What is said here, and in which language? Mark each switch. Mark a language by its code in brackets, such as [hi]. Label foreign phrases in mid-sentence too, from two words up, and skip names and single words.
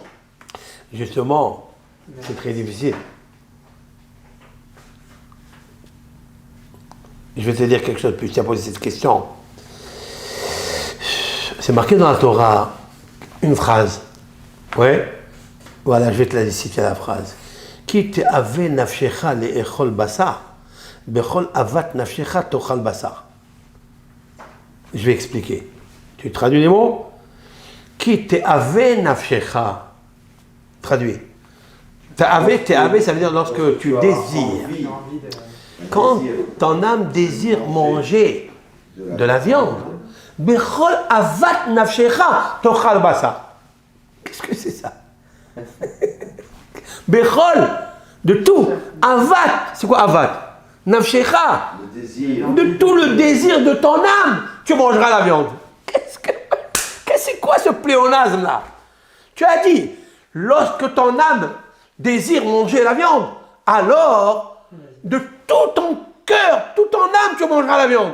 [fr] Justement, c'est très difficile. Je vais te dire quelque chose, puis tu as posé cette question. C'est marqué dans la Torah, une phrase. Ouais. Voilà, je vais te la citer la phrase. [he] כי תאוה נפשך לאכול בשר בכל אות נפשך תאכל בשר. [fr] Je vais expliquer. Tu traduis les mots? [he] כי תאוה נפשך. Traduis. [fr] Te'ave, ça veut dire lorsque tu désires. Quand ton âme désire manger de la viande, [he] בכל אות נפשך תאכל בשר. [fr] Qu'est-ce que c'est ça? Bechol, de tout. Avat, c'est quoi avat? Nafshecha, Le désir. de tout le désir de ton âme, tu mangeras la viande. C'est quoi ce pléonasme là? Tu as dit, lorsque ton âme désire manger la viande, alors, de tout ton cœur, toute ton âme, tu mangeras la viande.